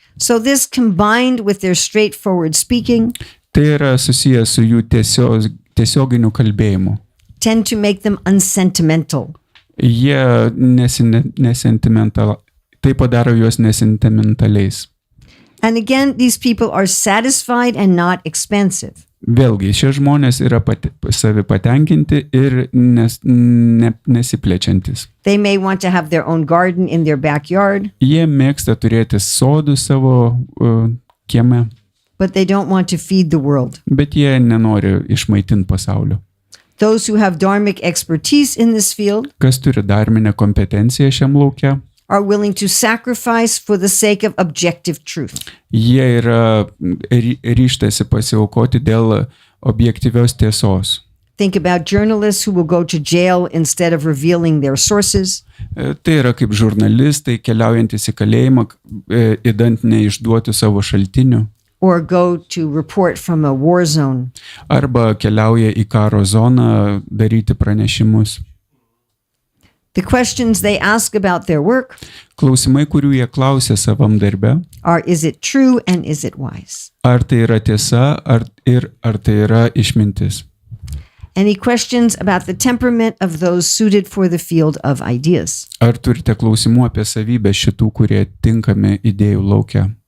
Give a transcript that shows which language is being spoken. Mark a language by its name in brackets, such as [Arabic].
[English] So this combined with their straightforward speaking [Lithuanian] Tai yra susijęs su jų tiesioginiu kalbėjimu. [English] tend to make them unsentimental. [Lithuanian] Jie nesentimental. Tai padaro juos nesentimentaliais. [English] And again, these people are satisfied and not expansive. [Lithuanian] Vėlgi, šie žmonės yra savi patenkinti ir nesiplečiantis. [English] They may want to have their own garden in their backyard, [Lithuanian] Jie mėgsta turėti sodų savo kieme, [English] but they don't want to feed the world. [Lithuanian] bet jie nenori išmaitinti pasaulio. [English] Those who have dharmic expertise in this field [Lithuanian] Kas turi dharminę kompetenciją šiam lauke, [English] are willing to sacrifice for the sake of objective truth. [Lithuanian] jie yra ryštasi pasiaukoti dėl objektyvios tiesos. [English] Think about journalists who will go to jail instead of revealing their sources, [Lithuanian] Tai yra kaip žurnalistai keliaujantis į kalėjimą, idant neišduoti savo šaltinių, [English] or go to report from a war zone. [Lithuanian] arba keliauja į karo zoną daryti pranešimus. [English] The questions they ask about their work [Lithuanian] Klausimai, kurių jie klausia savam darbe, [English] are, is it true and is it wise? [Lithuanian] ar tai yra tiesa, ar tai yra išmintis. [English] Any questions about the temperament of those suited for the field of ideas? [Lithuanian] Ar turite klausimų apie savybę šitų, kurie tinkami idėjų laukia?